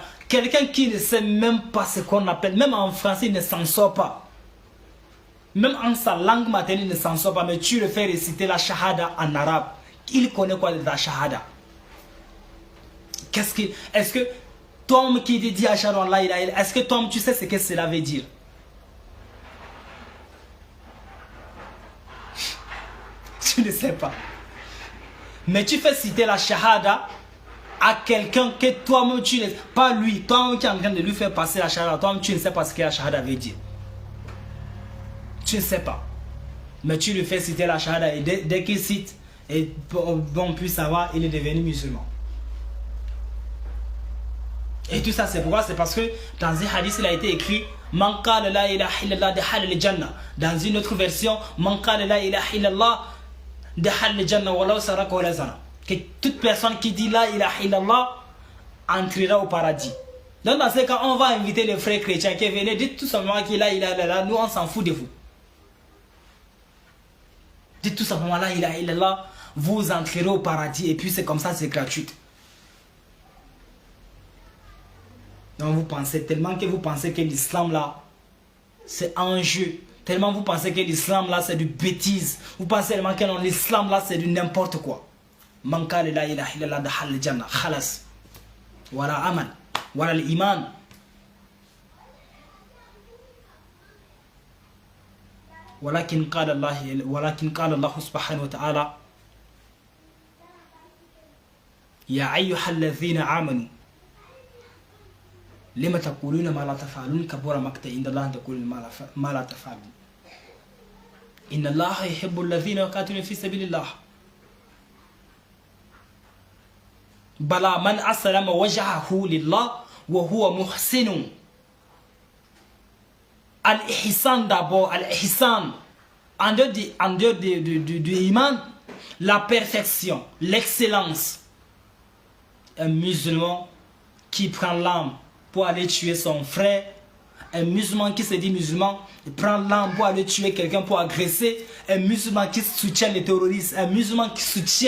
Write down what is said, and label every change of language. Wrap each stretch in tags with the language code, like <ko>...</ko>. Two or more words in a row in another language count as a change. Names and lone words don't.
<fr>Quelqu'un qui ne sait même pas ce qu'on appelle, même en français il ne s'en sort pas. même en sa langue maternelle, il ne s'en sort pas, mais tu le fais réciter la shahada en arabe. Il connaît quoi de la shahada? Est-ce que toi qui dit</fr> <ar>أشهد أن لا إله إلا الله,</ar> <fr>est-ce que toi tu sais ce que cela veut dire? Tu ne sais pas. Mais tu fais citer la shahada à quelqu'un que toi-même tu ne sais pas, lui, toi-même qui es en train de lui faire passer la shahada, toi-même tu ne sais pas ce que la shahada veut dire. Tu ne sais pas. Mais tu lui fais citer la shahada et dès qu'il cite, et on puisse savoir, il est devenu musulman. Et tout ça, c'est pourquoi? C'est parce que dans un hadith, il a été écrit</fr> <ar>من قال لا إله إلا الله دخل الجنة.</ar> <fr>Dans une autre version,</fr> <ar>من قال لا إله إلا الله دخل الجنة ولو سرق ولا زنى.</ar> <fr>Que toute personne qui dit</fr> <ar>لا إله إلا الله</ar> <fr>entrera au paradis. Donc dans ce cas, on va inviter les frères chrétiens qui viennent, dites tout simplement qu'il</fr> <ar>لا إله إلا الله,</ar> <fr>nous on s'en fout de vous. Dites tout simplement</fr> <ar>لا إله إلا الله,</ar> <fr>vous entrerez au paradis et puis c'est comme ça, c'est gratuit. Donc vous pensez, tellement que vous pensez que l'islam là, c'est un jeu. Tellement vous pensez que l'islam là, c'est du bêtise. Vous pensez tellement que l'islam là, c'est du n'importe quoi.</fr> <ar>من قال لا إله إلا الله دخل الجنة خلاص.</ar> <fr>Voilà aman, voilà l'iman.</fr> <ar>ولكن قال الله سبحانه وتعالى يا أيها الذين آمنوا لما تقولون ما لا تفعلون كبر مقتا عند الله أن تقولوا ما لا تفعلون إن الله يحب الذين يقاتلون في سبيل الله بلى من أسلم وجهه لله وهو محسن.</ar> <fr>Al-Ihsan d'abord, Al-Ihsan, en dehors du iman, la perfection, l'excellence. Un musulman qui prend l'arme pour aller tuer son frère, un musulman qui se dit musulman, il prend l'arme pour aller tuer quelqu'un, pour agresser, un musulman qui soutient les terroristes, un musulman qui soutient.</fr>